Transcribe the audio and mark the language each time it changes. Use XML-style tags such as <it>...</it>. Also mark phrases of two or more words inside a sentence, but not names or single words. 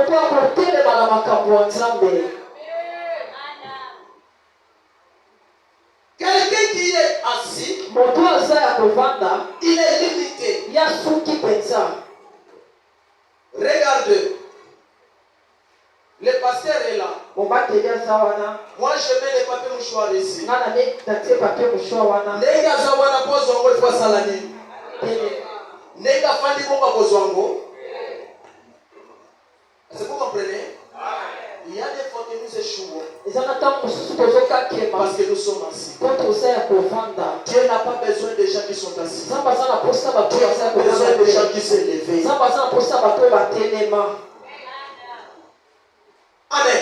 <fr>Quelqu'un qui est assis, il est limité. Regarde, le pasteur est là. Moi, je mets les papiers mouchoirs ici. Nega zawana pozongo ifwa salani. Nega fandi bomba pozongo. Est-ce que vous comprenez? Il y a des fois que nous échouons parce que nous sommes assis. Dieu n'a pas besoin de gens qui sont assis. Dieu a besoin de gens qui se lèvent. Amen.</fr>